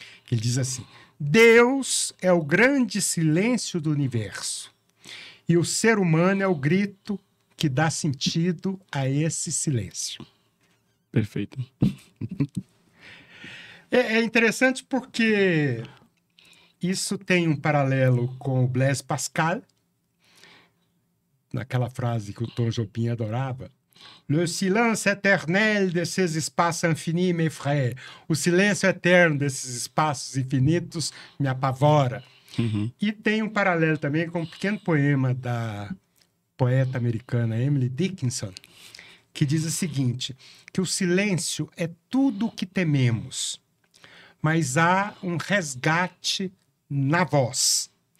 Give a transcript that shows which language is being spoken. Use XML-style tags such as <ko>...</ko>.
<pt>Ele diz assim, Deus é o grande silêncio do universo e o ser humano é o grito que dá sentido a esse silêncio. Perfeito. É interessante porque isso tem um paralelo com o Blaise Pascal, naquela frase que o Tom Jobim adorava.</pt> <fr>Le silence éternel de ces espaços infinis m'effraie.</fr> <pt>O silêncio eterno desses espaços infinitos me apavora. E tem um paralelo também com um pequeno poema da poeta americana Emily Dickinson, que diz o seguinte, que o silêncio é tudo o que tememos, mas há um resgate na voz.</pt>